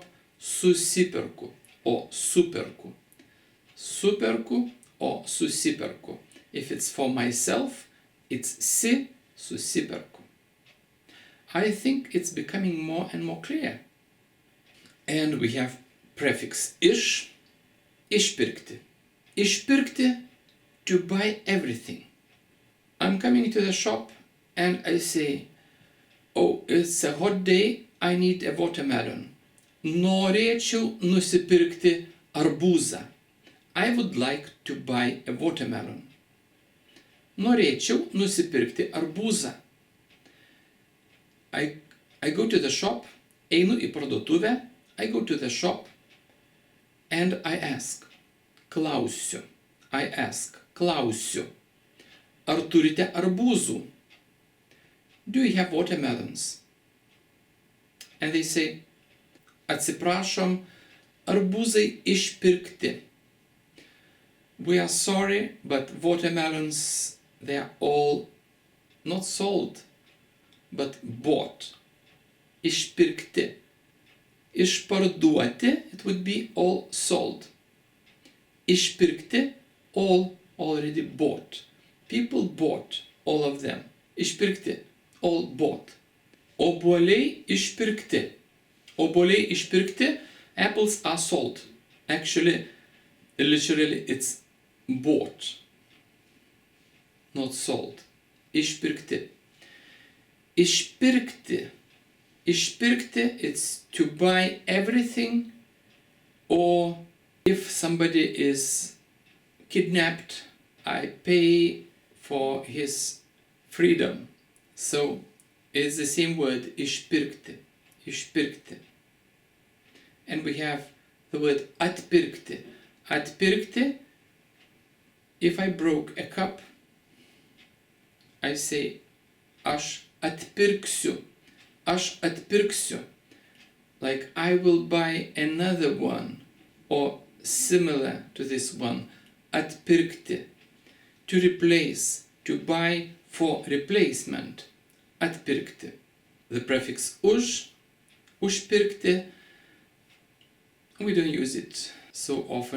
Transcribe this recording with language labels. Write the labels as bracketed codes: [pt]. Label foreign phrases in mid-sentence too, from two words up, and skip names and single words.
[lt] Susiperku or superku. Superku or susiperku. [en] If it's for myself, it's si susiperku. I think it's becoming more and more clear. And we have prefix [lt] iš, išpirkti. Išpirkti, [en] to buy everything. I'm coming to the shop and I say, oh, it's a hot day, I need a watermelon. [lt] Norėčiau nusipirkti arbūzą. [en] I would like to buy a watermelon. [lt] Norėčiau nusipirkti arbūzą. [en] I go to the shop. [lt] Einu į parduotuvę. [en] I go to the shop. And I ask. [lt] Klausiu. [en] I ask. [lt] Klausiu. Ar turite arbūzų? [en] Do you have watermelons? And they say, [lt] atsiprašom, arbūzai išpirkti. [en] We are sorry, but watermelons, they are all not sold, but bought. [lt] Išpirkti. Išparduoti, [en] it would be all sold. Išpirkti, all already bought. People bought, all of them. Išpirkti, all bought. [lt] Obuoliai išpirkti. Obuoliai išpirkti, [en] apples are sold. Actually, literally, it's bought, not sold. [lt] Išpirkti. Išpirkti. Išpirkti, [en] it's to buy everything, or if somebody is kidnapped, I pay for his freedom. So it's the same word, [lt] išpirkti. Išpirkti. [en] And we have the word atpirkti. Atpirkti, if I broke a cup, I say, [lt] aš atpirksiu. Aš atpirksiu. [en] Like, I will buy another one, or similar to this one. [lt] Atpirkti. [en] To replace, to buy for replacement. [lt] Atpirkti. [en] The prefix [lt] už, užpirkti, [en] we don't use it so often.